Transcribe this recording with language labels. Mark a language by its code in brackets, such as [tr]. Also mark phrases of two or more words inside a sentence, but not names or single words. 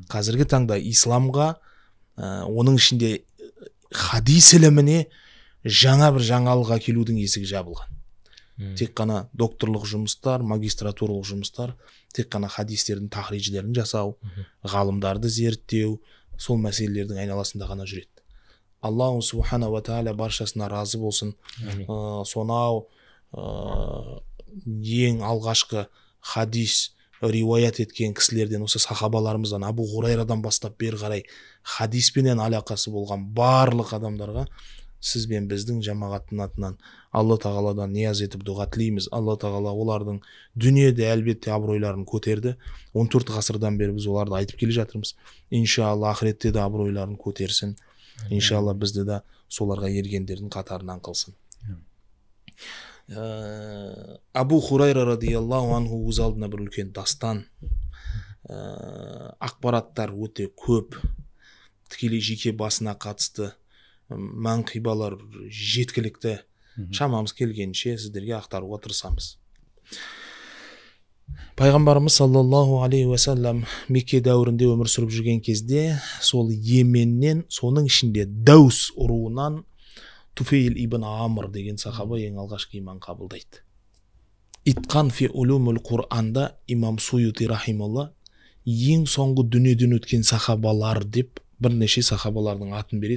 [kk] Қазіргі таңда исламға, оның ішінде хадис іліміне жаңа бір жаңалық әкелудің есігі жабылған. Тек қана докторлық жұмыстар, магистратуралық жұмыстар, тек қана хадистердің тахриджлерін жасау, ғалымдарды зерттеу, сол мәселелердің айналасында ғана жүреді. [ar] الله سبحانه وتعالى [kk] баршасына разы болсын. Сонау ең алғашқы хадис риуаят еткен кісілерден, осы сахабаларымыздан, Абу Хурайрадан бастап бері қарай хадиспенен алақасы болған барлық адамдарға сіз бен біздің жамағаттың атынан Алла тағаладан ниаз етіп дұға тілейміз. Алла тағала олардың дүниеде әлбетте абыройларын көтерді. 14 ғасырдан бері біз оларды айтып келе жатырмыз. Иншалла ақыретте де абыройларын көтерсін. Иншалла бізді де соларға ергендердің қатарынан қылсын. Абу Хурайра [ar] رضي الله عنه [kk] өз алдына бір үлкен дастан, ақпараттар өте көп, тікелей жеке басына қатысты манқибалар жеткілікті, шамамыз келгенше сіздерге ақтаруға тырысамыз. Пайғамбарымыз [ar] صلى الله عليه وسلم [kk] Мекке дәуірінде өмір сүріп жүрген кезде сол Йеменнен, соның ішінде Дәус ұруынан Туфейл ибн Амр деген сахаба ең алғашқы иман қабылдайды. Итқан фи улумул Құр'анда имам Суюти рахималла ең соңғы дүниеден өткен сахабалар деп бірнеше сахабалардың атын береді.